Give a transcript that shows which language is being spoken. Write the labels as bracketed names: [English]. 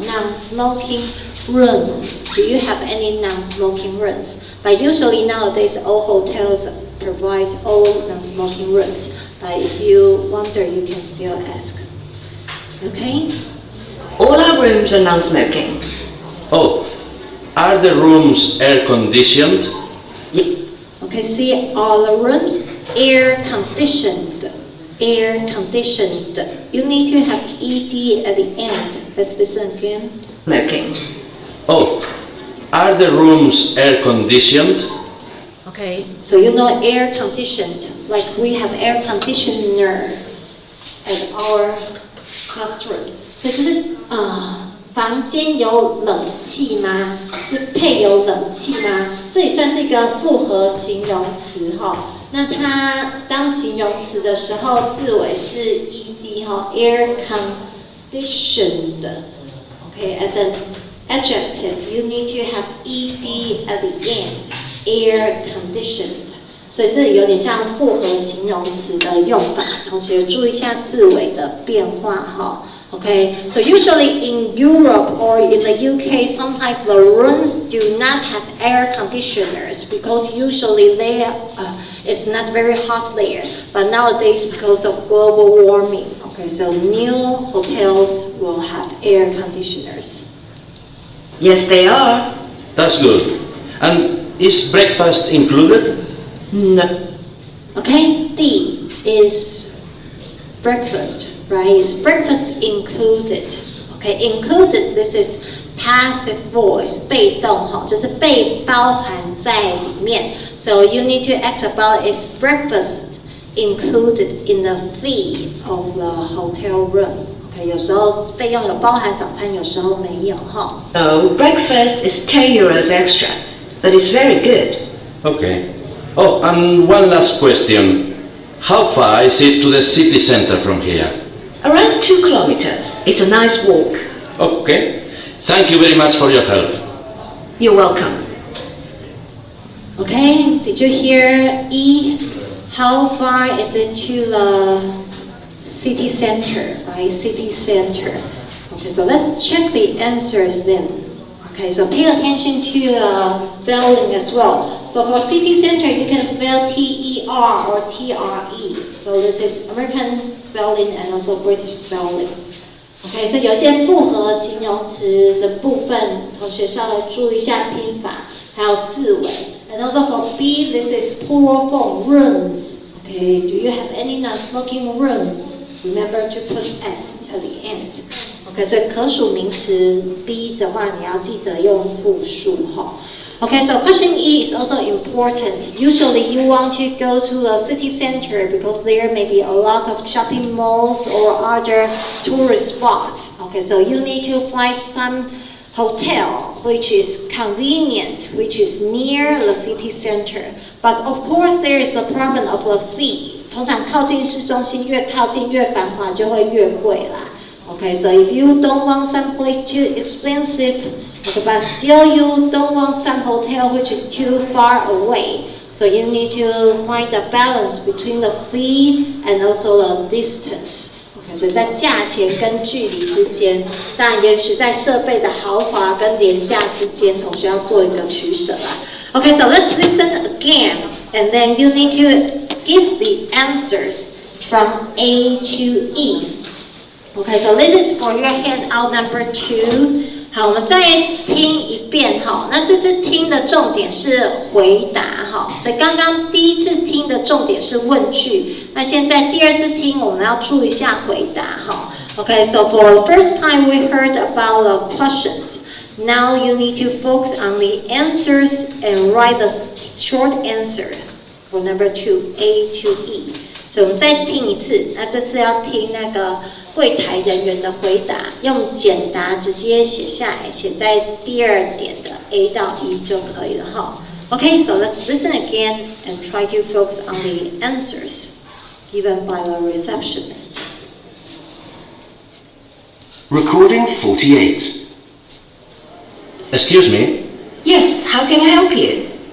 [English] Non-smoking rooms. Do you have any non-smoking rooms? But usually nowadays all hotels provide all non-smoking rooms. But if you wonder, you can still ask. Okay? All our rooms are non-smoking. Oh, are the rooms air-conditioned? Okay, see all the rooms air conditioned. Air conditioned. You need to have ED at the end. Let's listen again. Smoking. Oh, are the rooms air-conditioned? Okay, so you know air conditioned, like we have air conditioner at our classroom. [Chinese] 所以就是房间有冷气吗？是配有冷气吗？这也算是一个复合形容词哈。那它当形容词的时候，字尾是 ed 哈 ，air conditioned. [English] Okay, as an adjective, you need to have ed at the end. Air conditioned. [Chinese] 所以这里有点像复合形容词的用法，同学注意一下字尾的变化哈。 [English] Okay, so usually in Europe or in the UK, sometimes the rooms do not have air conditioners because usually it's not very hot there. But nowadays, because of global warming, okay, so new hotels will have air conditioners. Yes, they are. That's good. And is breakfast included? No. Okay, D is breakfast, right? Is breakfast included? Okay, included, this is passive voice, [Chinese] 被动哈，就是被包含在里面。 [English] So you need to ask about is breakfast included in the fee of the hotel room? [Chinese] Okay, 有时候费用有包含早餐，有时候没有哈。 [English] No, breakfast is 10 euros extra, but it's very good. Okay. Oh, and one last question. How far is it to the city center from here? Around 2 kilometers. It's a nice walk. Okay. Thank you very much for your help. You're welcome. Okay, did you hear E? How far is it to the city center, right? City center. Okay, so let's check the answers then. Okay, so pay attention to the spelling as well. So for city center, you can spell T-E-R or T-R-E. So this is American spelling and also British spelling. [Chinese] OK， 所以有些复合形容词的部分，同学稍微注意一下拼法，还有字尾。 [English] And also for B, this is plural form, rooms. Okay, do you have any non-smoking rooms? Remember to put S at the end. [Chinese] OK， 所以可数名词 B 的话，你要记得用复数哈。 [English] Okay, so question E is also important. Usually you want to go to the city center because there may be a lot of shopping malls or other tourist spots. Okay, so you need to find some hotel which is convenient, which is near the city center. But of course there is the problem of the fee. [Chinese] 通常靠近市中心，越靠近越繁华就会越贵啦。 [English] Okay, so if you don't want some place too expensive, okay, but still you don't want some hotel which is too far away, so you need to find a balance between the fee and also the distance. [Chinese] Okay, 所以在价钱跟距离之间，当然也许在设备的豪华跟廉价之间，同学要做一个取舍啦。 [English] Okay, so let's listen again, and then you need to give the answers from A to E. Okay, so this is for your handout number 2. [Chinese] 好，我们再听一遍哈。那这次听的重点是回答哈，所以刚刚第一次听的重点是问句，那现在第二次听我们要注意一下回答哈。 [English] Okay, so for the first time we heard about the questions. Now you need to focus on the answers and write the short answer for number 2, A to E. [Chinese] 所以我们再听一次，那这次要听那个柜台人员的回答，用简答直接写下来，写在第二点的 A 到 E 就可以了哈。 [English] Okay, so let's listen again and try to focus on the answers given by the receptionist. Recording 48. Excuse me, Yes, how can I help you?